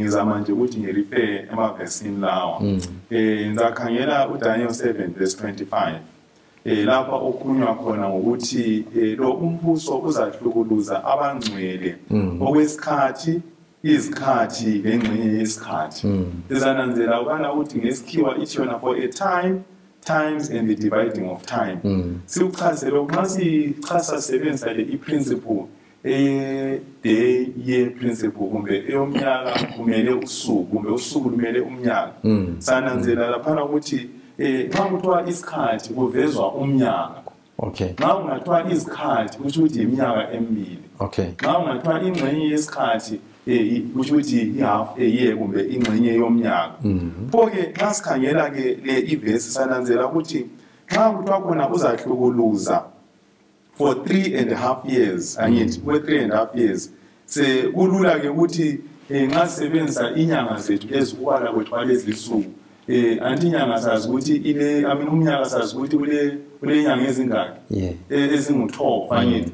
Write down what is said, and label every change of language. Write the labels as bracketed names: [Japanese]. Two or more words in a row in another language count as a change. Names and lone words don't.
[North Ndebele] Ngizama nje ukuthi ngirefer emavesini lawa. Ngizakhangela uDaniel 7 verse 25. Lapha okukhulunywa khona ngokuthi lo umbuso uzahlukuluza abangcwele okwesikhathi, izikhathi lengxenye yesikhathi. Sizananzela ukana ukuthi ngesikhiwa ithi yona [English] for a time, times and the dividing of time. [North Ndebele] Sikuchazela nxa sichasa sebenzisa le [English] principle day year principle [North Ndebele] kumbe eyomnyaka kumele usuku kumbe usuku lumele umnyaka. Sananzela lapha ukuthi nxa kuthiwa isikhathi kuvezwa umnyaka. Nxa kungathiwa izikhathi kusho ukuthi iminyaka emibili. Nxa kungathiwa ingxenye yesikhathi kusho ukuthi i- [English] half a year [North Ndebele] kumbe ingxenye yomnyaka. Pho-ke nxa sikhangela ke le ivesi sananzela ukuthi nxa kuthiwa khona uzahlukuluza for 3.5 years, angithi kwe 3.5 years, sekulula ke ukuthi nxa sisebenzisa inyanga zethu ezikubala kwethu kwalezi nsuku, anti inyanga sazi ukuthi umnyaka sazi ukuthi kule nyanga ezingaki ezingu-12 angithi.